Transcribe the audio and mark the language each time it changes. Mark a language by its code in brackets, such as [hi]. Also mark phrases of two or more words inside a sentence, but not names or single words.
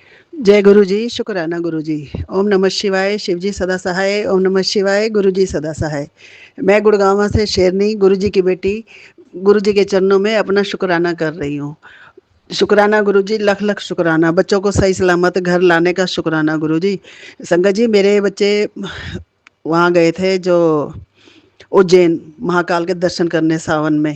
[hi] जय गुरु जी, शुक्राना गुरु जी। ओम नमः शिवाय, शिव जी सदा सहाय। ओम नमः शिवाय, गुरु जी सदा सहाय। मैं गुड़गांव से शेरनी, गुरु जी की बेटी, गुरु जी के चरणों में अपना शुक्राना कर रही हूँ। शुक्राना गुरु जी, लख लख शुक्राना। बच्चों को सही सलामत घर लाने का शुक्राना गुरु जी। संगत जी, मेरे बच्चे वहाँ गए थे जो उज्जैन महाकाल के दर्शन करने सावन में।